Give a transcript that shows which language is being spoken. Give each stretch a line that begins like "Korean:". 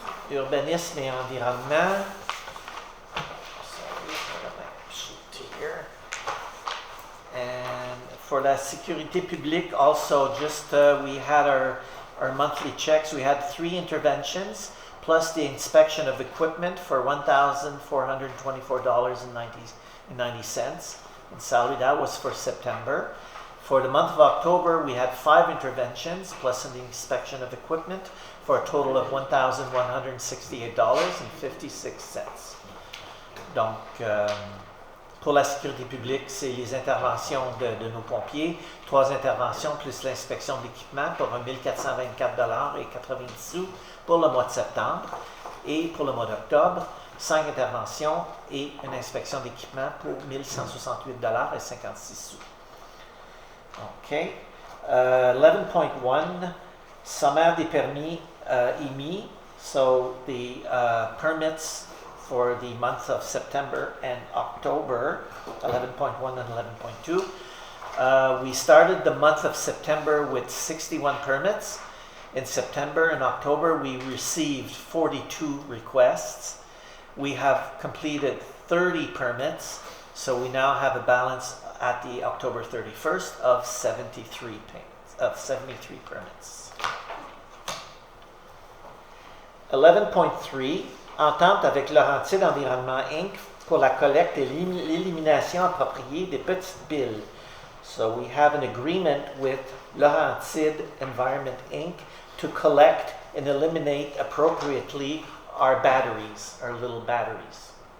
French: Urbanisme et environnement.
English: Sorry, I got my sheet here. And for la sécurité publique, also just we had our monthly checks. We had 3 interventions, plus the inspection of equipment for $1,424.90 in salary. That was for September. For the month of October, we had 5 interventions, plus the inspection of equipment, for a total of $1,168.56.
French: Donc, pour la sécurité publique, c'est les interventions de nos pompiers, 3 interventions plus l'inspection de l'équipement pour $1,424,90 pour le mois de septembre. Et pour le mois d'octobre, 5 interventions et une inspection d'équipement pour $1,168,56. OK. 11.1, sommaire des permis émis.
English: So the permits for the month of September and October, 11.1 and 11.2. We started the month of September with 61 permits. In September and October, we received 42 requests. We have completed 30 permits, so we now have a balance at the October 31st of 73 permits.
French: 11.3, entente avec Laurentide Environnement Inc. pour la collecte et l'élimination appropriée des petites piles.
English: So we have an agreement with Laurentide Environment Inc. to collect and eliminate appropriately our batteries, our little batteries.